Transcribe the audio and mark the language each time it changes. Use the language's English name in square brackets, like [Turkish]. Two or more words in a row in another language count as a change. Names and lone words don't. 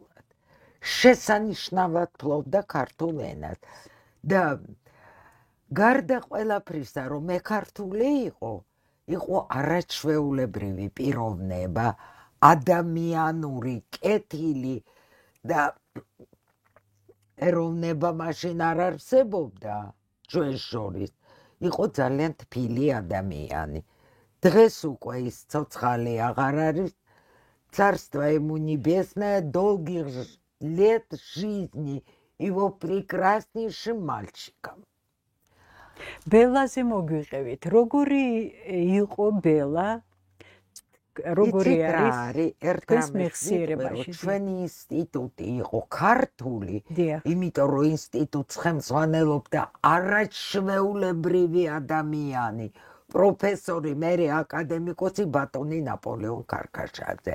[Georgian] შესანიშნავად ფლობდა ქართულ ენას და გარდა ყველაფრისა რომ მე ქართული იყო არაჩვეულებრივი პიროვნება, ადამიანური კეთილი და ეროვნება მაშინ არ არსებობდა ჩვენს შორის. იყო ძალიან თბილი ადამიანი. დღეს უკვე ის ცოცხალი აღარ არის. [Russian] Царство ему небесное, долгих лет жизни его прекраснейшим мальчиком. [Georgian] ბელაზე მოგვიყევით. როგორი იყო ბელა? როგორი არის ერთის მეხსიერებაში? ჩვენი ინსტიტუტი იყო ქართული, იმიტომ რომ ინსტიტუტს ხელმძღვანელობდა არაჩვეულებრივი ადამიანი, პროფესორი, მერე აკადემიკოსი ბატონი ნაპოლეონ კარკაშაძე.